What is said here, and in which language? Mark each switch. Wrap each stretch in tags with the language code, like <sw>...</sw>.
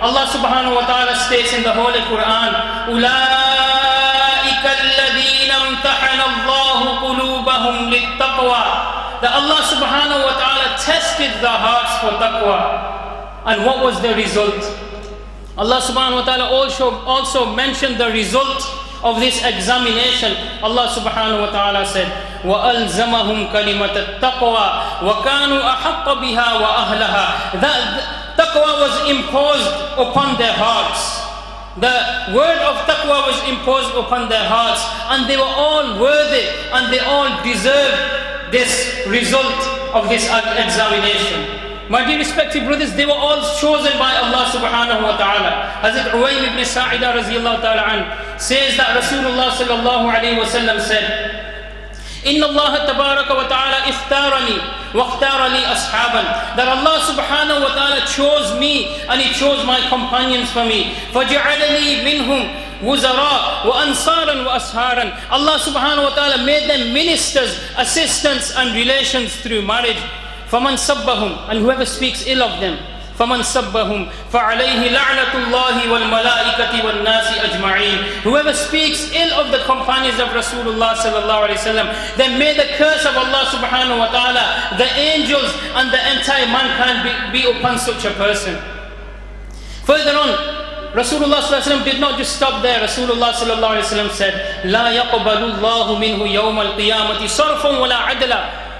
<en>Allah subhanahu wa ta'ala states in the Holy Quran,</en> <ar>أُولَٰئِكَ الَّذِينَ امْتَحَنَ اللَّهُ قُلُوبَهُمْ لِلتَّقْوَى.</ar> <en>That Allah subhanahu wa ta'ala tested the hearts for taqwa. And what was the result? Allah subhanahu wa ta'ala also mentioned the result of this examination.</en> <ar>Allah subhanahu wa ta'ala said, وَأَلْزَمَهُمْ كَلِمَةَ التَّقْوَى وَكَانُوا أَحَقَّ بِهَا وَأَهْلَهَا.</ar> <en>That taqwa was imposed upon their hearts. The word of taqwa was imposed upon their hearts, and they were all worthy and they all deserved this result of this examination. My dear respected brothers, they were all chosen by Allah subhanahu wa ta'ala. Hazrat Uwaym ibn Sa'idah raziyallahu ta'ala an says that Rasulullah sallallahu alayhi wa sallam said,</en> <ar>إِنَّ اللَّهَ تَبَارَكَ وَتَعَالَى اِخْتَارَ اختارني واختار لي أصحابا,</ar> <en>that Allah subhanahu wa ta'ala chose me and He chose my companions for me.</en> <ar>فجعلني منهم وزراء وأنصارا وأسهارا.</ar> <en>Allah subhanahu wa ta'ala made them ministers, assistants and relations through marriage.</en> <ar>فمن سبهم,</ar> <en>and whoever speaks ill of them,</en> <ar>فمن سبهم فعليه لعنة الله والملائكة والناس أجمعين.</ar> <en>Whoever speaks ill of the companions of Rasulullah sallallahu alaihi wasallam, then may the curse of Allah subhanahu wa ta'ala, the angels and the entire mankind be upon such a person. Further on, Rasulullah sallallahu alaihi wasallam did not just stop there.</en> <ar>Rasulullah sallallahu alaihi wasallam said, لا يقبل الله منه يوم القيامة صرفا ولا عدلا.</ar>